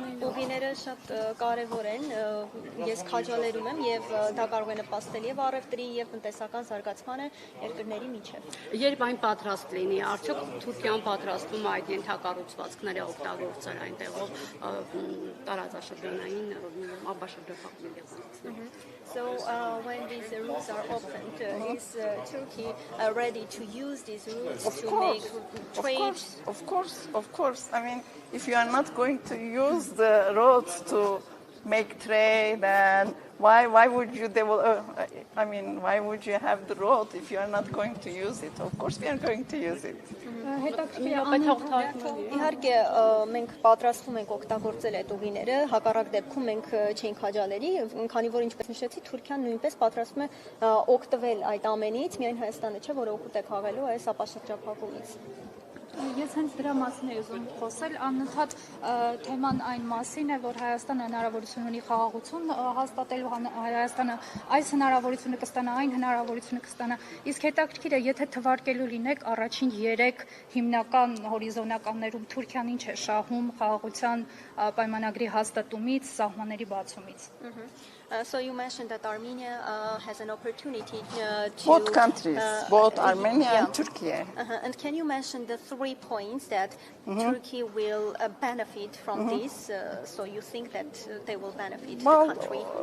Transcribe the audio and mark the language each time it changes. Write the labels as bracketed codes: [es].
[hy] Ուղիները շատ կարևոր են, ես քաջալերում եմ եւ դա կարող է նպաստել եւ առևտրի եւ տնտեսական զարգացմանը երկրների միջեւ։ Երբ այն պատրաստ լինի, արդյոք Թուրքիան պատրաստվում է այդ ենթակառուցվածքները օգտագործել այնտեղով տարածաշրջանային ապաշրջափակման։ [en] So when these routes are opened, is Turkey ready to use these routes to make trade? Of course. I mean, if you are not going to use the roads to make trade, then why would you develop? I mean, why would you have the road if you are not going to use it? Of course, we are going to use it. [hy] Իհարկե մենք պատրաստվում ենք օգտագործել այդ ուղիները, հակառակ դեպքում մենք չենք քաջալերի, քանի որ ինչպես նշեցի, Թուրքիան նույնպես պատրաստվում է օգտվել այդ ամենից, միայն Հայաստանը չէ, որը օգուտ է քաղելու այս ապաշրջափակումից։ Ես հենց դրա մասին եմ ուզում խոսել, անընդհատ թեման այն մասին է, որ Հայաստանը հնարավորություն ունի խաղաղություն հաստատելու, Հայաստանը այս հնարավորությունը կստանա, այն հնարավորությունը կստանա, իսկ հետաքրքիր է, եթե թվարկելու լինեք առաջին 3 հիմնական հորիզոնականներում Թուրքիան ինչ է շահում խաղաղության պայմանագրի հաստատումից, սահմանների բացումից։ [en] So you mentioned that Armenia has an opportunity to both countries, both Armenia and Turkey. And can you mention the 3 points that Turkey will benefit from this? So you think that they will benefit the country?